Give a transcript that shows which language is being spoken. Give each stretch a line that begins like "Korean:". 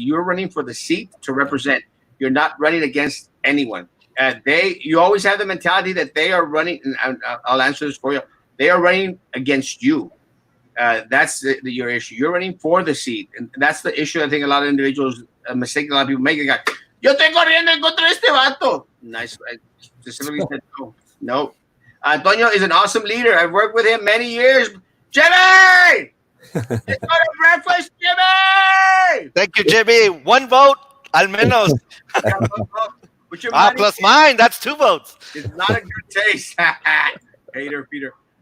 English: You're running for the seat to represent. You're not running against anyone. You always have the mentality that they are running, and I'll answer this for you. They are running against you. That's your issue. You're running for the seat, and that's the issue. I think a lot of individuals, a mistake a lot of people make.
Spanish: Yo estoy corriendo en contra de este vato.
English: Nice. I specifically said no. No. Antonio is an awesome leader. I've worked with him many years. Jimmy! Let's go to breakfast, Jimmy! Thank you, Jimmy. 1 vote,
Spanish: al menos.
English: With your money, Plus mine. That's 2 votes. it's not a good taste. Hater, Peter.